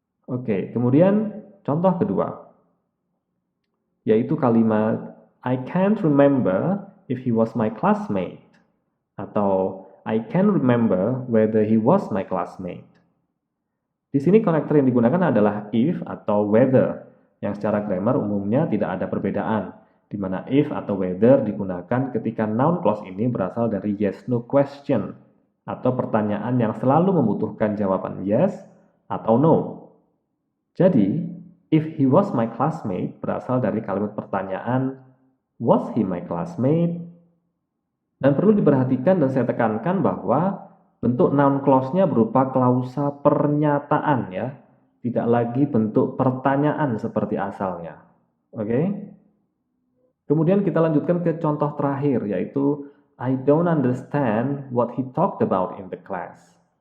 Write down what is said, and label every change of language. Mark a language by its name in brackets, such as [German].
[Indonesian] Oke, kemudian contoh kedua, yaitu kalimat [English] I can't remember if he was my classmate, [Indonesian] atau [English] I can't remember whether he was my classmate. [Indonesian] Di sini konektor yang digunakan adalah if atau whether, yang secara grammar umumnya tidak ada perbedaan, di mana if atau whether digunakan ketika noun clause ini berasal dari yes-no question, atau pertanyaan yang selalu membutuhkan jawaban yes atau no. Jadi, [English] if he was my classmate [Indonesian] berasal dari kalimat pertanyaan [English] was he my classmate? [Indonesian] Dan perlu diperhatikan dan saya tekankan bahwa bentuk noun clause-nya berupa klausa pernyataan ya, tidak lagi bentuk pertanyaan seperti asalnya. Oke? Kemudian kita lanjutkan ke contoh terakhir, yaitu [English] I don't understand what he talked about in the class.